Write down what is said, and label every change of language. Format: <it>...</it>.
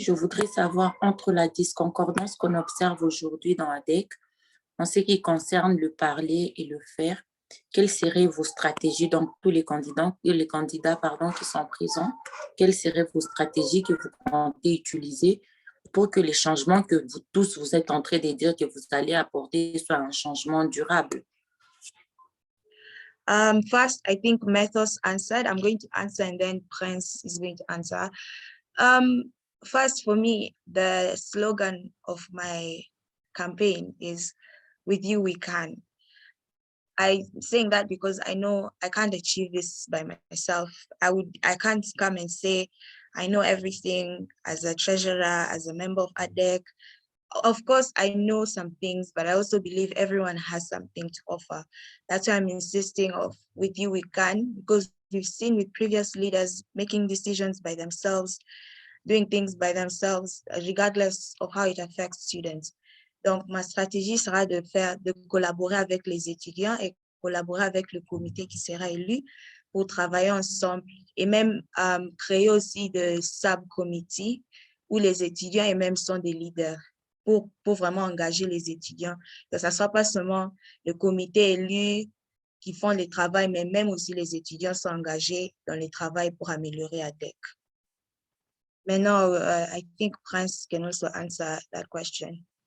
<fr>Je voudrais savoir, entre la disconcordance qu'on observe aujourd'hui dans ADECK, en ce qui concerne le parler et le faire, quelles seraient vos stratégies, donc tous les candidats qui sont présents, quelles seraient vos stratégies que vous comptez utiliser pour que les changements que vous tous vous êtes en train de dire que vous allez apporter soient un changement durable?</fr> <en>First, I think Methods answered. I'm going to answer and then Prince is going to answer. First, for me, the slogan of my campaign is, "With you, we can." I'm saying that because I know I can't achieve this by myself. I can't come and say, I know everything as a treasurer, as a member of ADECK. Of course, I know some things, but I also believe everyone has something to offer. That's why I'm insisting of with you, we can, because we've seen with previous leaders making decisions by themselves, doing things by themselves, regardless of how it affects students.</en> <fr>Donc, ma stratégie sera de collaborer avec les étudiants et collaborer avec le comité qui sera élu pour travailler ensemble et même créer aussi de sub-committees où les étudiants et même sont des leaders pour vraiment engager les étudiants. Que ça ne soit pas seulement le comité élu qui font le travail, mais même aussi les étudiants sont engagés dans le travail pour améliorer ADECK. Maintenant,</fr> <en>I think Prince can also answer that question.</en>